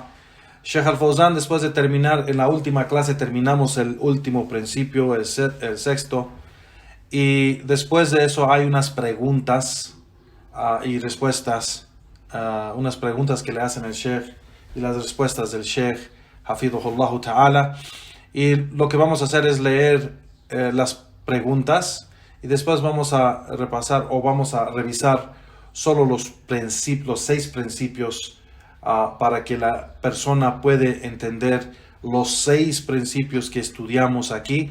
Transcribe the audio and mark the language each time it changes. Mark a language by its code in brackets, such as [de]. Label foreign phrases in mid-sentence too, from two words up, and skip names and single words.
[es] Sheikh Al-Fawzan, después de terminar, en la última clase terminamos el último principio, el 6º, y después de eso hay unas preguntas y respuestas, unas preguntas que le hacen el Sheikh y las respuestas del Sheikh [ar] حفظه الله تعالى, [es] y lo que vamos a hacer es leer las preguntas, y después vamos a repasar o vamos a revisar solo los 6 principios, para que la persona puede entender los 6 principios que estudiamos aquí.